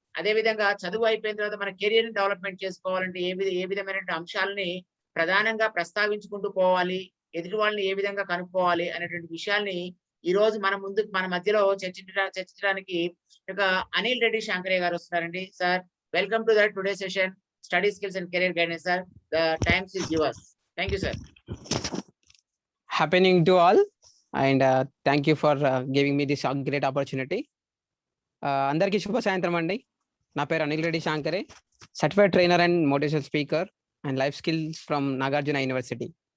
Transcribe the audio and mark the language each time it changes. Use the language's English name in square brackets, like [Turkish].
[Telugu] అదే విధంగా చదువు అయిపోయిన తర్వాత మన కెరీర్ ని డెవలప్మెంట్ చేసుకోవాలంటే ఏ విధమైన అంశాలని ప్రధానంగా ప్రస్తావించుకుంటూ పోవాలి, ఎదుటి వాళ్ళని ఏ విధంగా కనుక్కోవాలి అనేటువంటి విషయాల్ని ఈ రోజు మన మధ్యలో చర్చించడానికి ఒక అనిల్ రెడ్డి శాంకరయ్య గారు వస్తున్నారండి. [English] Sir welcome to that today session study skills and career guidance. Sir the times is yours. Thank you sir. Happening to all and thank you for giving me this great opportunity. [Telugu] అందరికీ శుభ సాయంత్రం అండి. నా పేరు [English] అనిల్ రెడ్డి శాంకరే, certified trainer and motivational speaker and life skills from Nagarjuna university.